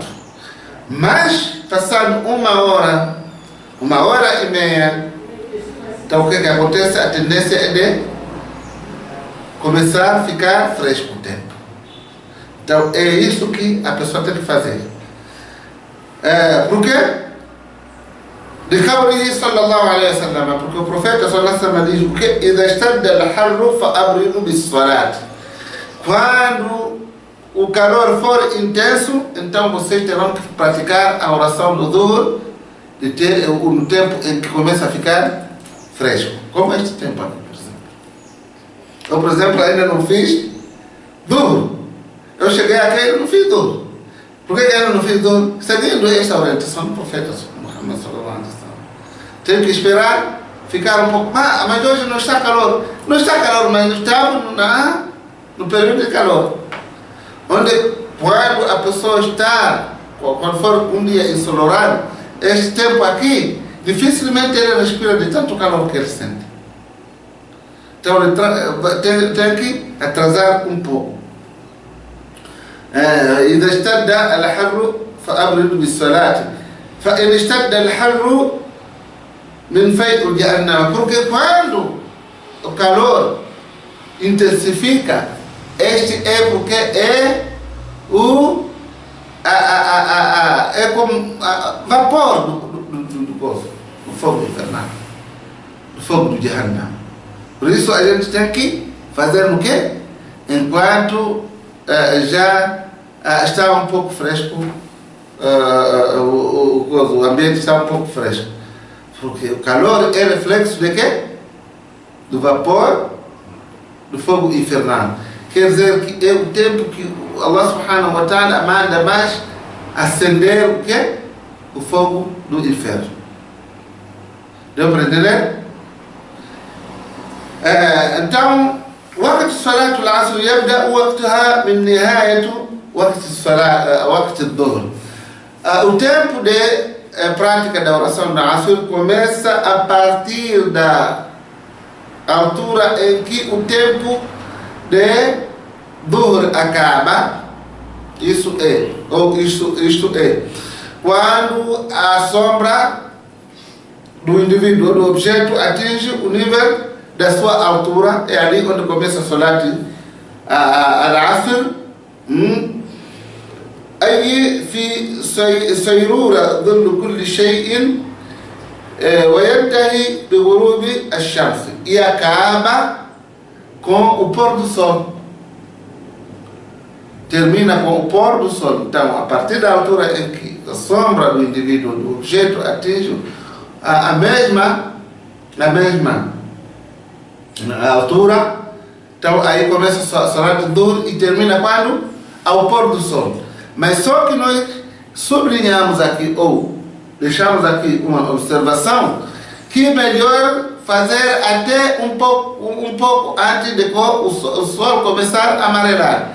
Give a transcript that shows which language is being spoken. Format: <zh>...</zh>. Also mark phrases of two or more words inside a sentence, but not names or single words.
<pt>Mas, passando 1h30, então o que acontece? A tendência é de começar a ficar fresco o tempo. Então, é isso que a pessoa tem que fazer. Por quê? De</pt> <ar>قوله صلى الله عليه وسلم,</ar> <pt>porque o profeta</pt> <ar>صلى الله عليه وسلم</ar> <pt>diz o que?</pt> <ar>إذا اشتد الحر فأبردوا بالصلاة.</ar> <pt>Quando o calor for intenso, então vocês terão que praticar a oração do Dhuhr no tempo em que começa a ficar fresco. Como este tempo aqui, por exemplo. Eu, por exemplo, ainda não fiz Dhuhr. Eu cheguei aqui e não fiz Dhuhr. Por que eu não fiz Dhuhr? Seguindo esta orientação do profeta Muhammad</pt> <ar>صلى الله عليه وسلم.</ar> <pt>Tenho que esperar ficar um pouco. Mas hoje não está calor. Não está calor, mas estamos no período de calor. Onde quando a pessoa está, quando for um dia ensolarado, este tempo aqui, dificilmente ele respira de tanto calor que ele sente. Então ele tem que atrasar um pouco.</pt> <ar>إذا اشتد الحر فأبردوا بالصلاة فإن اشتد الحر من فيء جهنم.</ar> <pt>Porque quando o calor intensifica, este é porque é como vapor do fogo infernal, do fogo do Jahannam. Por isso a gente tem que fazer o quê? Enquanto já está um pouco fresco, o ambiente está um pouco fresco. Porque o calor é reflexo de quê? Do vapor do fogo infernal. Quer dizer que é o tempo que Allah</pt> <ar>سبحانه وتعالى</ar> <pt>manda mais acender o quê? O fogo do inferno. Deu para entender? Então,</pt> <ar>وقت صلاة العصر يبدأ وقتها من نهاية وقت الصلاة وقت الظهر.</ar> <pt>O tempo de prática da oração da Asr começa a partir da altura em que o tempo de Dhuhr acaba Isso é, ou isto é, quando a sombra do indivíduo, do objeto, atinge o nível da sua altura, é ali quando começa a</pt> <ar>صلاة العصر. أي في سيرورة ظل كل شيء وينتهي بغروب الشمس.</ar> <pt>E acaba com o pôr do sol. Termina com o pôr do sol. Então, a partir da altura em que a sombra do indivíduo, do objeto, atinge a mesma altura, então aí começa a</pt> <ar>صلاة الظهر</ar> <pt>e termina quando? Ao pôr do sol. Mas só que nós sublinhamos aqui, ou deixamos aqui uma observação, que é melhor fazer até um pouco antes de o sol começar a amarelar.</pt>